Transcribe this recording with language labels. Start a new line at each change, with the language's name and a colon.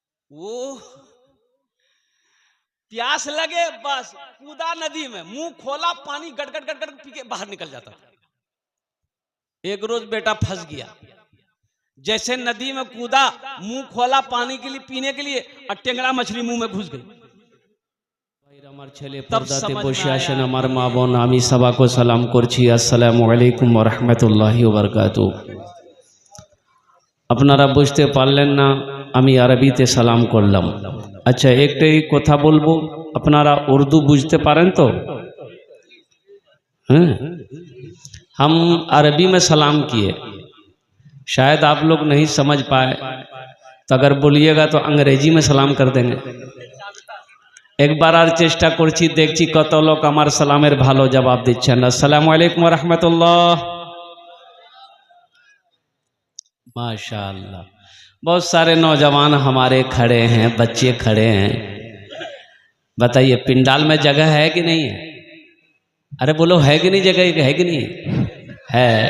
Hindi: वो प्यास लगे बस कूदा नदी में, मुंह खोला, पानी गटगट गटगट पी के बाहर निकल जाता था। एक रोज बेटा फंस गया, जैसे नदी में कूदा, मुंह खोला पानी के लिए पीने के लिए, और टेंगड़ा मछली मुंह में घुस गई। तब
Bangla: আমার মা বোন আমি সবাইকে সালাম করছি,
Arabic: আসসালামু আলাইকুম ওয়া রাহমাতুল্লাহি ওয়া বারাকাতুহু।
Bangla: আপনারা বুঝতে পারলেন না, আমি আরবিতে সালাম করলাম। আচ্ছা একটাই কথা বলবো, আপনারা উর্দু বুঝতে পারেন তো?
Hindi: हम अरबी में सलाम किए, शायद आप लोग नहीं समझ पाए, तो अगर बोलिएगा तो अंग्रेजी में सलाम कर देंगे। एक बार और
Bangla: चेष्टा करছি, দেখছি কত লোক আমার সালামের ভালো জবাব দিচ্ছেন।
Arabic: আসসালামু আলাইকুম ওয়া রাহমাতুল্লাহ।
Hindi: माशाअल्लाह, बहुत सारे नौजवान हमारे खड़े हैं, बच्चे खड़े हैं। बताइए पिंडाल में जगह है कि नहीं है? अरे बोलो है कि नहीं जगह, है कि नहीं है?